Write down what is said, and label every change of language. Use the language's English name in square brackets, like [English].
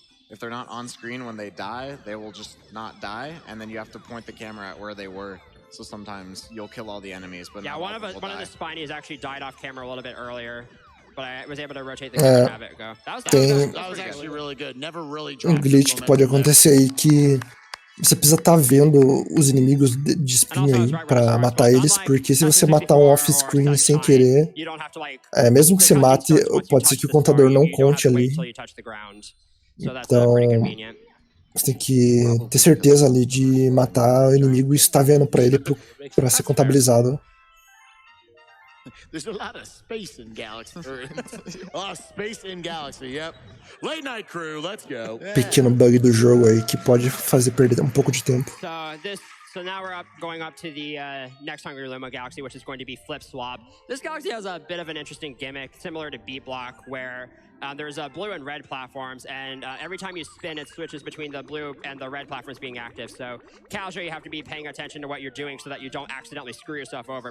[English] If they're not on screen when they die, they will just not die, and then you have to point the camera at where they were. So sometimes you'll kill all the enemies, but yeah, one of the spinies actually died off camera a little bit earlier, but I was able to rotate the camera and have it go. That was actually really good. Never really dropped. [Portuguese] Glitch que pode acontecer aí que você precisa estar vendo os inimigos de espinho aí pra matar eles, porque se você matar um off-screen sem querer, mesmo que você mate, pode ser que o contador não conte ali. Então, você tem que ter certeza ali de matar o inimigo e estar vendo pra ele pra ser contabilizado. [English] There's a lot of space in Galaxy. A lot of space in Galaxy, yep. Late night crew, let's go. [Portuguese] Pequeno bug do jogo aí que pode fazer perder um pouco de tempo. [English] So now we're going up to the next Hungry Limo Galaxy, which is going to be Flip Swap. This galaxy has a bit of an interesting gimmick, similar to Beat Block, where there's blue and red platforms, and every time you spin, it switches between the blue and the red platforms being active. So casually, you have to be paying attention to what you're doing so that you don't accidentally screw yourself over.